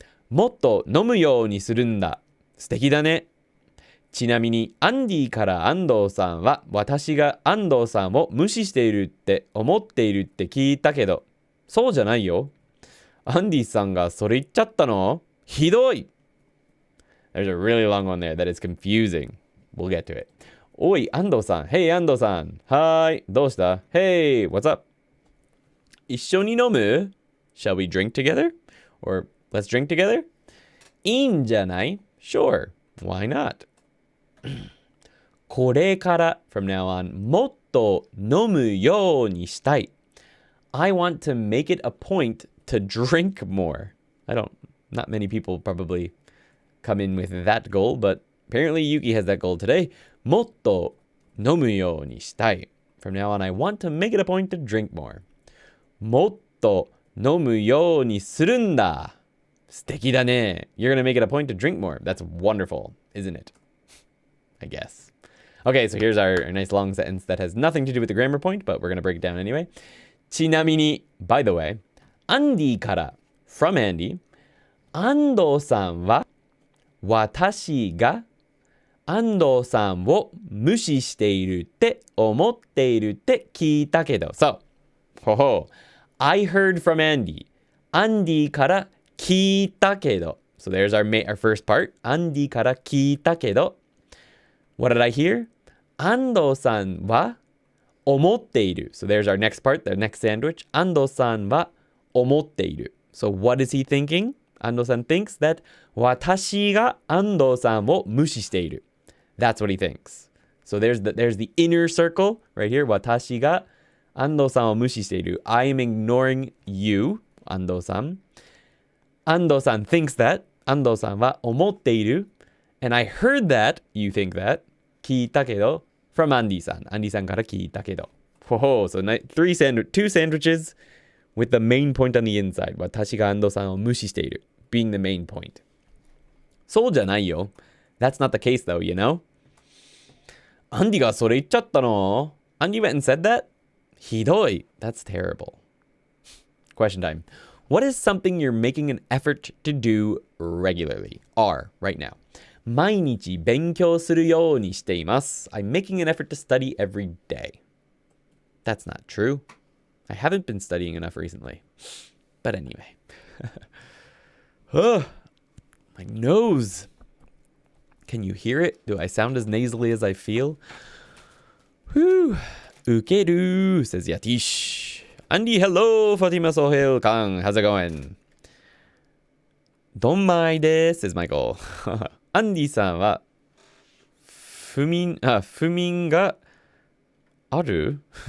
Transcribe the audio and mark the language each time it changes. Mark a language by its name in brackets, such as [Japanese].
[Japanese] もっと飲むようにするんだ。素敵だね。ちなみにアンディから安藤さんは私が安藤さんを無視しているって思っているって聞いたけど、そうじゃないよ。アンディさんがそれ言っちゃったの？ひどい。 [English] There's a really long one there that is confusing. We'll get to it. [Japanese] おい、安藤さん。 [English] Hey, 安藤さん。 [Japanese] はーい。どうした？ [English] Hey, what's up? [Japanese] 一緒に飲む？ [English] Shall we drink together? Or let's drink together? [Japanese] いいんじゃない？ [English] Sure. Why not? [Japanese] これから [English] from now on [Japanese] もっと飲むようにしたい。 [English] I want to make it a point to drink more. Not many people probably come in with that goal, but apparently Yuki has that goal today. [Japanese] もっと飲むようにしたい. [English] From now on, I want to make it a point to drink more. [Japanese] もっと飲むようにするんだ. 素敵だね. [English] You're going to make it a point to drink more. That's wonderful, isn't it? I guess. Okay, so here's our nice long sentence that has nothing to do with the grammar point, but we're going to break it down anyway. [Japanese] ちなみに, [English] by the way, [Japanese] アンディから [English] from Andy, [Japanese] 安藤さんは私が安藤さんを無視しているって思っているって聞いたけど。 [English] So, I heard from Andy. [Japanese] アンディから聞いたけど。 [English] So there's our first part. [Japanese] アンディから聞いたけど。 [English] What did I hear? [Japanese] 安藤さんは思っている。 [English] So there's our next part, the next sandwich. [Japanese] 安藤さんは思っている。 [English] So what is he thinking? [Japanese] 安藤さん [English] thinks that [Japanese] 私が安藤さんを無視している。 [English] That's what he thinks. So there's the inner circle right here. [Japanese] 私が安藤さんを無視している。 [English] I am ignoring you, 安藤さん。 安藤さん thinks that. [Japanese] 安藤さんは思っている。 [English] And I heard that, you think that. [Japanese] 聞いたけど [English] from Andy [Japanese] さん。Andy さんから聞いたけど。 [English] So two sandwiches with the main point on the inside. [Japanese] 私が安藤さんを無視している。 [English] Being the main point. [Japanese] そうじゃないよ。 [English] That's not the case though, you know? [Japanese] アンディがそれ言っちゃったの？ [English] Andy went and said that? [Japanese] ひどい。 [English] That's terrible. Question time. What is something you're making an effort to do regularly? Are, right now. [Japanese] 毎日勉強するようにしています。 [English] I'm making an effort to study every day. That's not true. I haven't been studying enough recently. But anyway. My nose. Can you hear it? Do I sound as nasally as I feel? Whew. Ukeru, says Yatish. Andy, hello, Fatima Sohail Kang. How's it going? [Japanese] Donmai desu, says Michael. Andy さんは不眠がある?